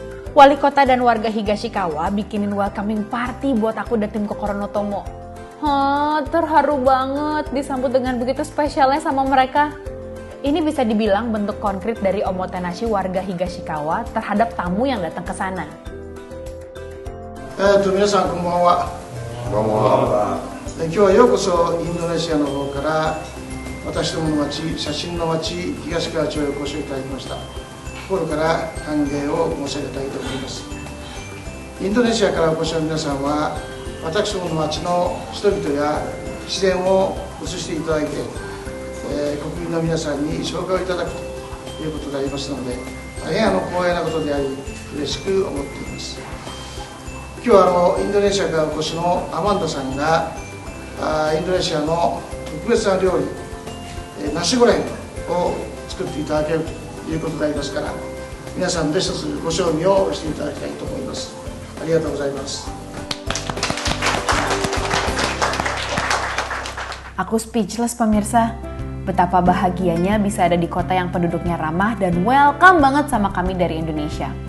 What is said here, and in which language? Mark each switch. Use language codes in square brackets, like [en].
[id] Wali kota dan warga Higashikawa bikinin welcoming party buat aku dan tim Kokoro no Tomo. Terharu banget disambut dengan begitu spesialnya sama mereka. Ini bisa dibilang bentuk konkret dari omotenashi warga Higashikawa terhadap tamu yang datang ke sana. [ja] 皆さんこんばんは。こんばんは。今日はようこそインドネシアの方から私どもの町、写真の町東川町へお越しいただきました。心から歓迎を申し上げたいと思います。インドネシアからお越しの皆さんは私どもの町の人々や自然を映していただいて、国民の皆さんに紹介をいただくということでありますので、大変光栄なことであり嬉しく思っています。今日はインドネシアからお越しのアマンダさんがインドネシアの特別な料理、ナシゴレンを作っていただけるということでありますから、皆さんで一つご賞味をしていただきたいと思います。ありがとうございます。 [id] Aku speechless pemirsa. Betapa bahagianya bisa ada di kota yang penduduknya ramah dan welcome banget sama kami dari Indonesia.